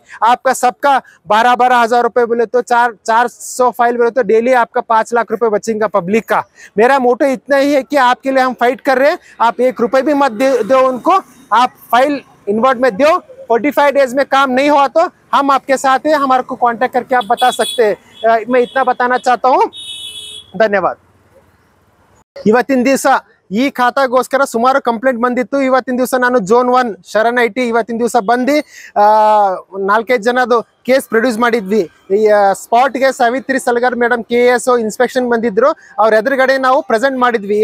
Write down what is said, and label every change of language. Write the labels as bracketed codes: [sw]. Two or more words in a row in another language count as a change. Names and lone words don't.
[hi] आपका सबका 12-12 हज़ार रुपये बोले तो 400 फाइल बोले तो डेली आपका 5 लाख रुपए बचेगा पब्लिक का। मेरा मोटो इतना ही है कि आपके लिए हम फाइट कर रहे हैं। आप 1 रुपये भी मत दो उनको, आप फाइल इन्वर्ट में दो। 45 डेज में काम नहीं हुआ तो हम आपके साथ हैं, हमारे को कांटेक्ट करके आप बता सकते हैं। मैं इतना बताना चाहता हूँ, धन्यवाद। [kn] ಇವತ್ತಿನ ದಿವಸ ಈ ಖಾತಾಗೋಸ್ಕರ ಸುಮಾರು ಕಂಪ್ಲೇಂಟ್ ಬಂದಿತ್ತು। ಇವತ್ತಿನ ದಿವಸ ನಾನು ಜೋನ್ 1 ಶರಣ್ ಐಟಿ ಇವತ್ತಿನ ದಿವಸ ಬಂದು 4-5 ಜನದು ಕೇಸ್ ಪ್ರೊಡ್ಯೂಸ್ ಮಾಡಿದ್ವಿ। ಈ ಸ್ಪಾಟ್ಗೆ ಸಾವಿತ್ರಿ ಸಲಗರ್ ಮೇಡಮ್ KS ಇನ್ಸ್ಪೆಕ್ಷನ್ ಬಂದಿದ್ರು, ಅವ್ರ ಎದುರುಗಡೆ ನಾವು ಪ್ರೆಸೆಂಟ್ ಮಾಡಿದ್ವಿ।